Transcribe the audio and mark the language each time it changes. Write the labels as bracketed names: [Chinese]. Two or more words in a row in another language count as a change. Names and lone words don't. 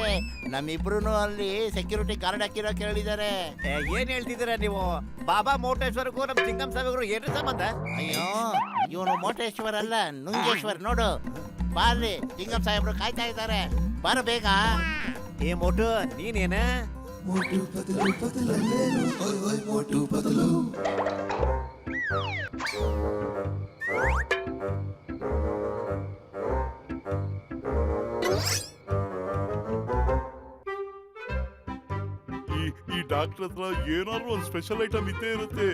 [Kannada] ನಮ್ಮಿಬ್ರು ಅಲ್ಲಿ [English] security guard [Kannada] ಹಾಕಿರೋ ಕೇಳಿದ್ದಾರೆ. ಏನ್ ಹೇಳ್ತಿದ್ದೀರಾ ನೀವು? ಬಾಬಾ ಮೋಟೇಶ್ವರಗೂ ನಮ್ ಲಿಂಗಮ್ ಸಾಹೇಬ್ರು ಏನ್ರಿ ಸಂಬಂಧ? ಅಯ್ಯೋ, ಇವನು ಮೋಟೇಶ್ವರ್ ಅಲ್ಲ, ನುಂಗೇಶ್ವರ್. ನೋಡು, ಬಾರ್ಲಿ, ಲಿಂಗಮ್ ಸಾಹೇಬ್ರು ಕಾಯ್ತಾ ಇದ್ದಾರೆ. ಬಾರ ಬೇಗ. ಏ ಮೋಟು, ನೀನೇನ? [Hindi] मोटू पतलू पतलू ओए ओए मोटू पतलू [Kannada] ಈ ಡಾಕ್ಟರ್ ಹತ್ರ ಏನಾದ್ರು ಒಂದು [English] special item [Kannada] ಇದ್ದೇ ಇರುತ್ತೆ.